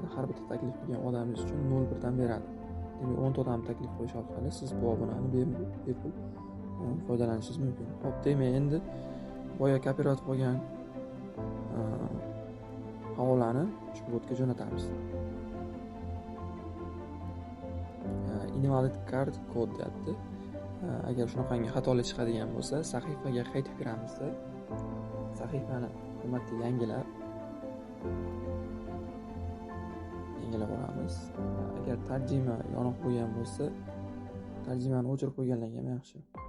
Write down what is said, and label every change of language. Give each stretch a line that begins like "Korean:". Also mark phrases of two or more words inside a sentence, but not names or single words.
Uzbek: Har bitta taklif qilgan odamingiz uchun 0 dan beradi. Demak, 10 ta odam taklif qilish orqali siz bu obunani bepul foydalanishingiz mumkin. Xo'p, demak, endi boya kopirovat qilgan havolani ushbu botga jo'natamiz.
English: Invalid card code
Uzbek: deyapti. Agar shunaqangi xatolik chiqadigan bo'lsa, sahifaga qaytib kiramizda sahifani hurmatli yangilab olamiz. Agar tarjima yoniq bo'lgan bo'lsa, tarjimani o'chirib qo'yganlar ham yaxshi.